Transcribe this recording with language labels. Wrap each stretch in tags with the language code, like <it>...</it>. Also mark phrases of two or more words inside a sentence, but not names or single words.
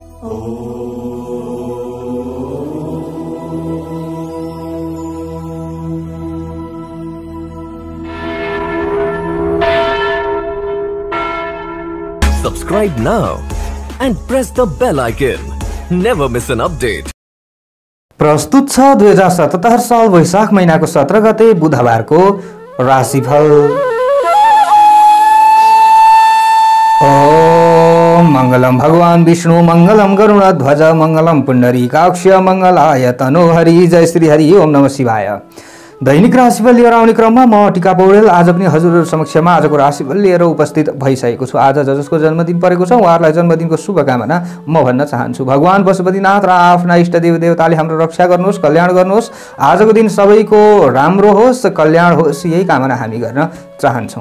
<en>Subscribe now and press the bell icon. Never miss an update.</en> <ne>प्रस्तुत छ 2077 साल वैशाख महिनाको 17 गते बुधबारको राशिफल।</ne> <sa>ओम मंगलम भगवान विष्णु मंगलम गरुडध्वज मंगलम पुंडरीकाक्ष मंगलाय तनोहरि। जय श्री हरि। ओम नमः शिवाय।</sa> <ne>दैनिक राशिफल लिएर आउने क्रममा म टिका पौडेल आज पनि हजुरहरु समक्षमा आजको राशिफल लिएर उपस्थित भइसकेको छु। आज जसको जन्मदिन परेको छ उहाँहरुलाई जन्मदिनको शुभकामना म भन्न चाहन्छु। भगवान पशुपतिनाथ र आफ्ना इष्टदेव देवताले हाम्रो रक्षा गर्नुहोस्, कल्याण गर्नुहोस्। आजको दिन सबैको राम्रो होस्, कल्याण होस्, यही कामना हामी गर्न चाहन्छौं।</ne>